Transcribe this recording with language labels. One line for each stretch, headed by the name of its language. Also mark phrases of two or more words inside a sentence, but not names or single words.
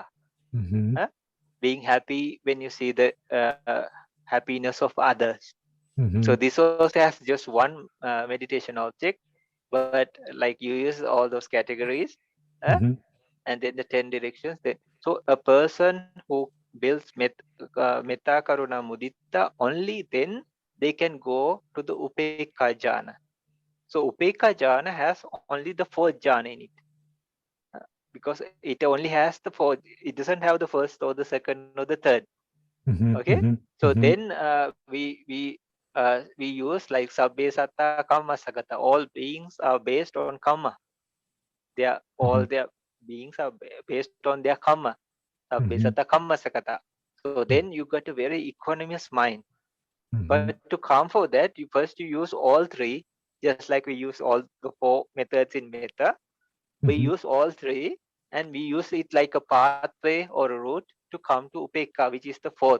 English: Being happy when you see the happiness of others. So this also has just one meditation object, but like you use all those categories, and then the 10 directions. So a person who builds
Pali: metta, karuna, mudita,
English: only then they can go to the upekka jhana. So upekka jhana has only the 4th jhana in it, because it only has the 4th. It doesn't have the first or the second or the third. Okay, so then we use like
Pali: sabbe satta kamma sagata.
English: All beings are based on karma. All their beings are based on their karma.
Pali: Sabbe satta kamma sagata.
English: So then you got a very equanimous mind. But to come for that, you use all 3, just like we use all the 4 methods in Metta. We use all 3, and we use it like a pathway or a route to come to upekka, which is the 4th.